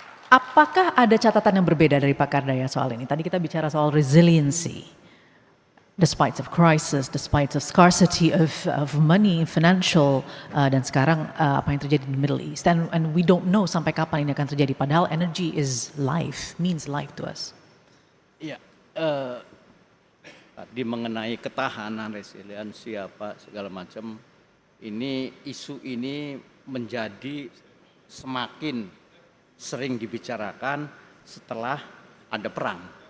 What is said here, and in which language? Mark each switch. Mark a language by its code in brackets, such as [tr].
[id] Apakah ada catatan yang berbeda dari Pak Kardaya soal ini? Tadi kita bicara soal resiliency. [en] Despite of crisis, despite of scarcity of money, financial, [id] dan sekarang apa yang terjadi di Middle East. [en] And we don't know [id] sampai kapan ini akan terjadi. [en] Padahal energy is life, means life to us. [id] Iya, tadi mengenai ketahanan, resiliensi apa segala macam, ini isu ini menjadi semakin sering dibicarakan setelah ada perang.